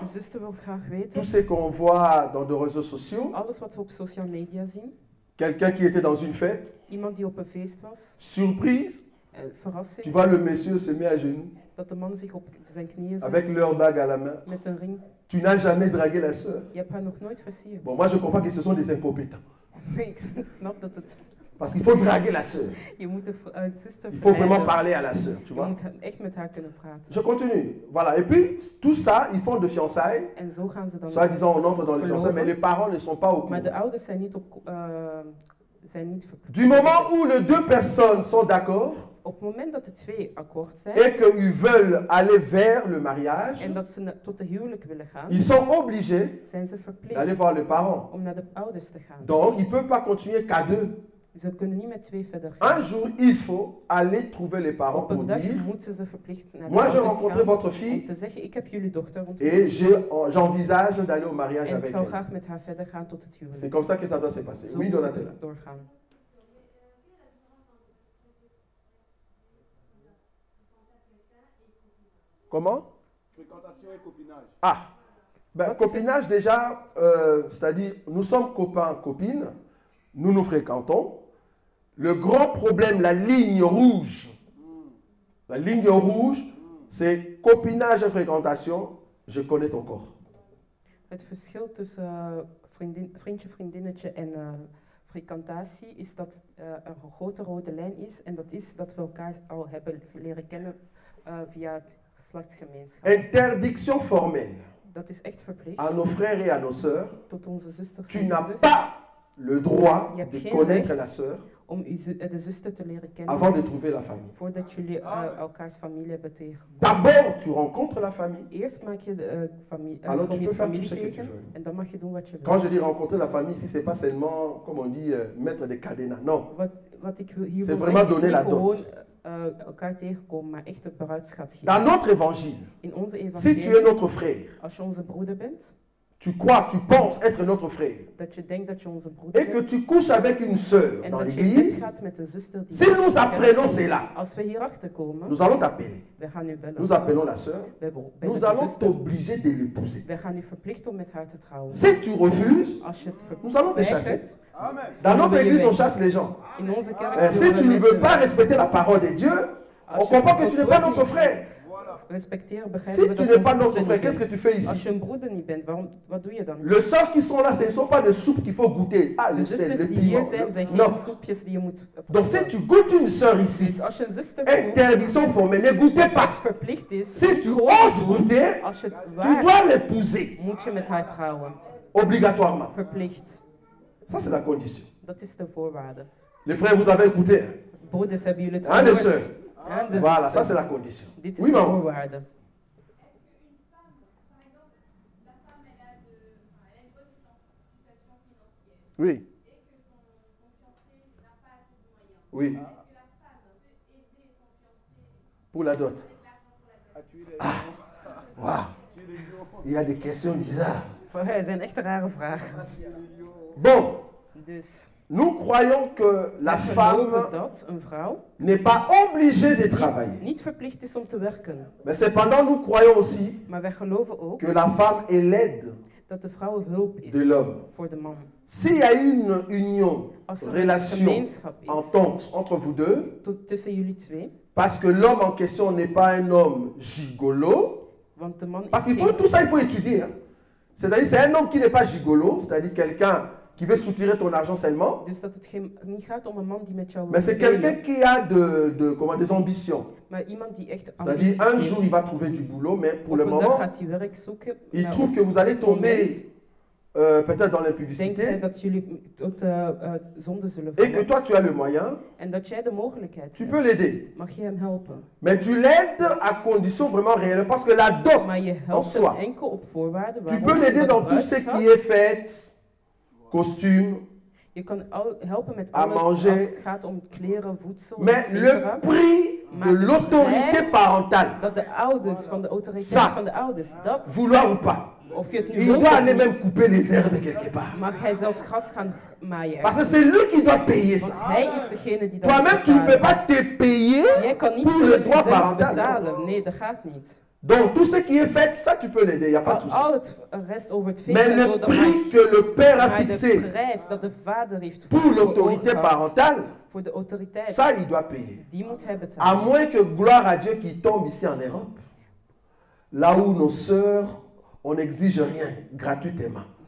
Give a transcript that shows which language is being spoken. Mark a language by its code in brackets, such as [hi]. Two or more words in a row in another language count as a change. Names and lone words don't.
[nl] De zuster wil graag [fr] Tout [nl] weten, [fr] ce qu'on voit dans des réseaux sociaux, [nl] alles wat we op [en] social media [nl] zien, [fr] quelqu'un qui était dans une fête, [nl] iemand die op een feest was, [fr] surprise, tu [nl] verrassing, [fr] vois le monsieur se met à genoux [nl] dat de man zich op zijn knieën [fr] avec [nl] zet [fr] leur bague à la main. [nl] met een ring. [fr] Tu n'as jamais dragué la sœur. [nl] Je hebt haar nog nooit versierd. [fr] Bon, moi je comprends que ce sont des incompétents. [nl] Nee, ik snap dat het... [fr] Parce qu'il faut draguer la sœur. [nl] Je moet de zuster [fr] Il faut vraiment [nl] verleiden. [fr] parler à la sœur, tu [nl] Je [fr] vois. [nl] moet echt met haar kunnen praten. [fr] Je continue. Voilà. Et puis, tout ça, ils font de fiançailles. [nl] En zo gaan ze dan... [fr] Soi-disant, on entre dans les fiançailles, mais les parents ne sont pas au [nl] Maar de [fr] courant. [nl] ouders zijn niet verplicht. [fr] Du moment où les deux personnes sont d'accord [nl] Op het moment dat de twee akkoord zijn [fr] et qu'ils veulent aller vers le mariage, [nl] en dat ze tot de huwelijk willen gaan, [fr] ils sont obligés [nl] zijn ze [fr] d'aller [nl] verplicht [fr] voir les parents. [nl] om naar de ouders te gaan. [fr] Donc, ils ne peuvent pas continuer qu'à deux. [nl] Ze kunnen niet met twee verder [fr] Un [nl] gaan. [fr] jour, il faut aller trouver les parents [nl] Op een [fr] pour [nl] dag [fr] dire, [nl] moeten ze verplicht naar de [fr] moi j'ai [nl] ouders [fr] rencontré [nl] gaan [fr] votre [nl] om [fr] fille [nl] te zeggen, ik heb jullie dochter [fr] et [nl] ontmoet [fr] j'envisage d'aller au mariage [nl] en ik [fr] avec [nl] zou [fr] elle. [nl] graag met haar verder gaan tot het [fr] C'est [nl] huwelijk. [fr] comme ça que ça doit se passer. [nl] Zo [fr] Oui, [nl] moet [fr] Donatella. [nl] het doorgaan. [fr] Comment? Fréquentation et copinage. Ah, ben, copinage déjà, c'est-à-dire nous sommes copains, copines, nous nous fréquentons. Le grand problème, la ligne rouge, c'est copinage et fréquentation, je connais ton corps. [nl] Het verschil tussen vriendje, vriendinnetje en frequentatie is dat er een grote rode lijn is. En dat is dat we elkaar al hebben leren kennen via het geslachtsgemeenschap. [fr] Interdiction formelle [nl] Dat is echt verplicht [fr] à nos frères et à nos sœurs. [nl] tot onze zusters [fr] Tu [nl] en [fr] n'as [nl] broeders [fr] pas le droit [nl] Je hebt [fr] de [nl] geen [fr] connaître [nl] recht [fr] la sœur [nl] om de zuster te leren kennen [fr] avant de trouver la famille. [nl] voordat jullie elkaars familie hebben tegengekomen. [fr] D'abord, tu rencontres la famille. [nl] Eerst maak je de [fr] Alors [nl] kom [fr] tu [nl] je [fr] peux [nl] de [fr] faire tout [nl] familie [fr] ce que tu [nl] tegen [fr] veux. [nl] en dan mag je doen wat je [fr] Quand je [nl] wil. [fr] dis rencontrer la famille ici, c'est pas seulement, comme on dit, mettre des cadenas. Non. [nl] Wat ik hier [fr] C'est [nl] wil [fr] vraiment [nl] zeggen is [fr] donner [nl] niet [fr] la dot. [nl] gewoon elkaar tegenkomen, maar echt een bruidschat geven. [fr] Dans notre évangile, [nl] In onze [fr] si tu es [nl] evangelie, [fr] notre frère, [nl] als je onze broeder bent, [fr] tu crois, tu penses être notre frère, [nl] dat je denkt dat je onze broeder [fr] et que [nl] bent, [fr] tu couches avec une sœur [nl] en [fr] dans [nl] dat je in bed [fr] l'église, [nl] gaat met een zuster die... [fr] si nous apprenons cela, [nl] Als we hierachter komen, [fr] nous allons t'appeler. [nl] we gaan u bellen. [fr] Nous appelons la sœur. [nl] We bellen [fr] Nous [nl] de [fr] allons [nl] zuster. [fr] t'obliger de l'épouser. [nl] We gaan u verplichten om met haar te trouwen. [fr] Si tu refuses, [nl] Als je het [fr] nous allons te chasser. [nl] verweigert, Amen. [fr] Dans notre église, on chasse les gens. [nl] in onze kerk [fr] Si [nl] zullen we [fr] tu ne veux [nl] mensen [fr] pas respecter la parole de Dieu, on comprend que tu n'es pas notre frère. [nl] respecteren, begrijpen [fr] Si [nl] we [fr] tu [nl] dat [fr] n'es pas [nl] onze [fr] notre [nl] broeder [fr] frère, [nl] niet [fr] qu'est-ce que [nl] bent. [fr] tu fais [nl] Als [fr] ici? [nl] je een broeder niet bent, [fr] les sœurs dan? Les sœurs qui sont là, ce ne sont pas de soupe qu'il faut goûter. Ah, [nl] De [fr] le sel, [nl] zusters [fr] le [nl] die hier [fr] piment. [nl] zijn, zijn [fr] Non. [nl] geen soepjes die je moet [fr] Donc si [nl] proeven. [fr] tu goûtes une sœur ici, [nl] Dus als je een zuster komt, [fr] interdiction formelle, ne goûtez [nl] echt [fr] pas. [nl] verplicht is, [fr] Si tu [nl] gewoon [fr] oses [nl] doen, [fr] goûter, [nl] als je het [fr] tu [nl] waard [fr] dois l'épouser, [nl] moet je met haar trouwen. [fr] obligatoirement. [nl] Verplicht. [fr] Ça, c'est la condition. [nl] Dat is de voorwaarde. [fr] Les frères, vous avez écouté. Hein? [nl] Broeders, hebben jullie het [fr] Hein, les [nl] gehoord? [fr] sœurs? [nl] Hein, de [fr] Voilà, ça, [nl] zusters. [fr] c'est la condition. [nl] Dit is [fr] Oui, [nl] de [fr] maman. [nl] voorwaarde. [fr] Oui. Oui. pour la dot. Waouh. Il y a des questions bizarres. [nl] Het zijn echt rare vragen. [fr] Bon, [nl] Dus [fr] nous croyons que la [nl] we geloven [fr] femme [nl] dat een vrouw [fr] n'est pas obligée de travailler. [nl] niet verplicht is om te werken. [fr] Mais cependant, nous croyons aussi [nl] Maar wij geloven ook [fr] que la femme est l'aide. [nl] dat de vrouw hulp is [fr] De l'homme. [nl] voor de man. [fr] S'il y a une union, [nl] Als er een [fr] relation, [nl] gemeenschap is [fr] entente entre vous deux, [nl] tussen jullie twee, [fr] parce que l'homme en question n'est pas un homme gigolo, [nl] want de man is [fr] parce qu'il faut [nl] geen... [fr] tout ça, il faut étudier. Hein. C'est-à-dire, c'est un homme qui n'est pas gigolo, c'est-à-dire quelqu'un qui veut soutirer ton argent seulement, [nl] Dus dat het niet gaat om een man die met jou wil [fr] mais c'est quelqu'un [nl] spelen, [fr] qui a des ambitions. [nl] maar iemand die echt [fr] C'est-à-dire, [nl] ambities [fr] un jour, il [nl] heeft. [fr] va trouver du boulot, mais pour [nl] Op [fr] le [nl] een dag [fr] moment, [nl] gaat hij werk zoeken, [fr] il [nl] maar [fr] trouve [nl] op [fr] que vous allez [nl] het moment [fr] tomber peut-être dans [nl] denkt hij [fr] l'impudicité, [nl] dat jullie tot zonde zullen [fr] et que [nl] vallen. [fr] toi, tu as le moyen, [nl] En dat jij de mogelijkheid [fr] tu [nl] hebt, [fr] peux l'aider. [nl] mag je hem helpen. [fr] Mais tu l'aides à condition vraiment réelle, parce que la dot [nl] Maar je [fr] en [nl] helpt hem [fr] soi, [nl] enkel op voorwaarden [fr] tu [nl] waarom [fr] peux l'aider [nl] dat [fr] dans tout [nl] eruit [fr] ce [nl] gaat. [fr] qui est fête, costume, [nl] Je kan helpen met [fr] à [nl] alles [fr] manger. [nl] als het gaat om kleren, voedsel, [fr] mais le [nl] etc. [fr] prix [nl] Maar [fr] de [nl] de [fr] l'autorité [nl] prijs [fr] parentale, [nl] Dat de ouders, van de autoriteit [fr] Ça. [nl] van de ouders, dat, [fr] vouloir ou pas, [nl] of je het nu [fr] il [nl] wilt [fr] doit [nl] of [fr] aller même [nl] niet, [fr] couper les herbes quelque part. [nl] mag hij zelfs gras gaan maaien. [fr] Parce que c'est lui qui doit payer [nl] Want [fr] ça. [nl] hij is degene die dat [fr] Toi-même, tu ne peux pas te payer. [nl] Jij kan niet [fr] pour [nl] voor [fr] le droit [nl] jezelf [fr] parental. [nl] betalen. Nee, dat gaat niet. [fr] Donc tout ce qui est fait, ça tu peux l'aider, il n'y a pas de souci. [nl] Al het rest over het feest [fr] Mais [nl] en zo, [fr] le [nl] dat mag. [fr] prix que le père a [nl] Maar de [fr] fixé [nl] prijs dat de vader heeft [fr] pour l'autorité [nl] gehad, [fr] parentale, [nl] voor de autoriteit, [fr] ça il doit payer. [nl] die moet hij [fr] À [nl] betalen. [fr] moins que, gloire à Dieu, qui tombe ici en Europe, là où nos sœurs, on n'exige rien gratuitement.